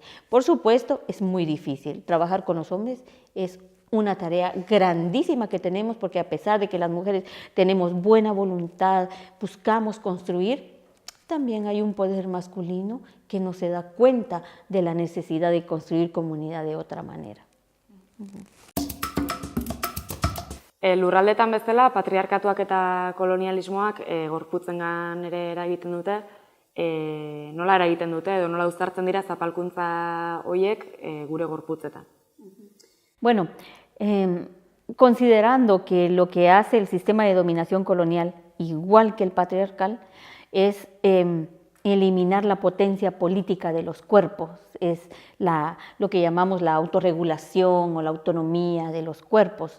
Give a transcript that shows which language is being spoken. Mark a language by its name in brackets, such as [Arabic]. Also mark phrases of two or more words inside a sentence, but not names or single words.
[Spanish] Por supuesto, es muy difícil. Trabajar con los hombres es una tarea grandísima que tenemos, porque a pesar de que las mujeres tenemos buena voluntad, buscamos construir, también hay un poder masculino que no se da cuenta de la necesidad de construir comunidad de otra manera. [Basque] Lurraldetan bezala, patriarkatuak eta kolonialismoak gorputzengan ere eragiten dute, nola eragiten dute edo nola uztartzen dira zapalkuntza horiek gure gorputzetan. [Spanish] Bueno, considerando que lo que hace el sistema de dominación colonial, igual que el patriarcal, es eliminar la potencia política de los cuerpos, es lo que llamamos la autorregulación o la autonomía de los cuerpos.